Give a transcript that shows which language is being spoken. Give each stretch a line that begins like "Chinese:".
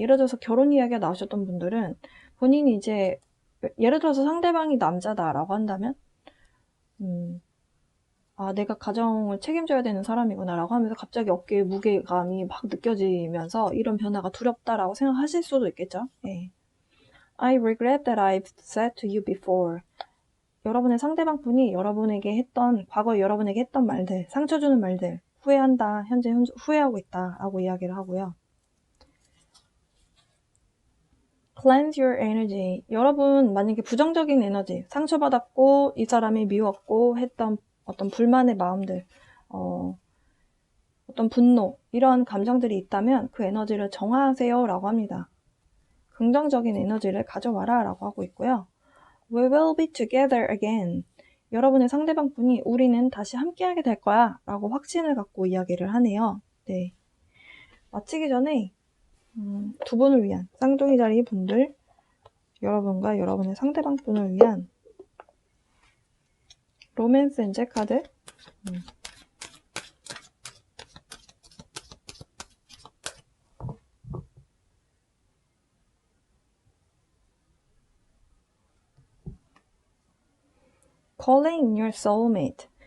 Korean: 예를 들어서 결혼 이야기가 나오셨던 분들은 본인이 이제 예를 들어서 상대방이 남자다라고 한다면 내가 가정을 책임져야 되는 사람이구나 라고 하면서 갑자기 어깨에 무게감이 막 느껴지면서 이런 변화가 두렵다라고 생각하실 수도 있겠죠. 네.
English: I regret that I've said to you before.
Korean: 여러분의 상대방 분이 과거에 여러분에게 했던 말들, 상처 주는 말들, 후회한다, 현재 후회하고 있다 라고 이야기를 하고요.
English: Cleanse your energy.
Korean: 여러분 만약에 부정적인 에너지, 상처받았고 이 사람이 미웠고 했던 어떤 불만의 마음들, 어떤 분노, 이런 감정들이 있다면 그 에너지를 정화하세요 라고 합니다. 긍정적인 에너지를 가져와라 라고 하고 있고요.
English: We will be together again.
Korean: 여러분의 상대방 분이 우리는 다시 함께하게 될 거야 라고 확신을 갖고 이야기를 하네요. 네. 마치기 전에 두 분을 위한 쌍둥이 자리 분들, 여러분과 여러분의 상대방 분을 위한 로맨스 엔젤 카드
English: Calling your soulmate.